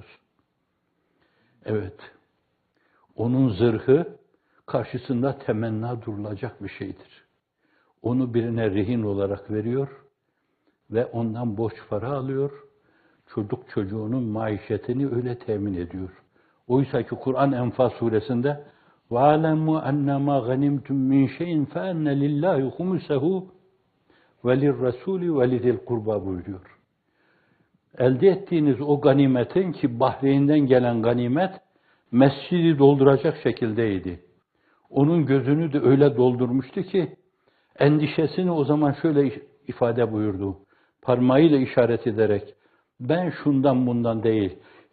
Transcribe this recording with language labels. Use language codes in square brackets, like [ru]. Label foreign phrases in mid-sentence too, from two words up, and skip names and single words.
[tr] Evet, onun zırhı karşısında temenna durulacak bir şeydir. Onu birine rehin olarak veriyor ve ondan borç para alıyor, çocuk çocuğunun maişetini öyle temin ediyor. Oysa ki Kur'an Enfal suresinde [ar] وَعَلَمُوا أَنَّمَا غَنِمْتُمْ مِنْ شَيْءٍ فَأَنَّ لِلّٰهِ خُمُسَهُ وَلِلرَّسُولِ وَلِذِي الْقُرْبَى [tr] buyuruyor. Elde ettiğiniz o ganimetin, ki Bahreyn'den gelen ganimet mescidi dolduracak şekildeydi. Onun gözünü de öyle doldurmuştu ki endişesini o zaman şöyle ifade buyurdu. Parmağıyla işaret ederek ben şundan bundan değil.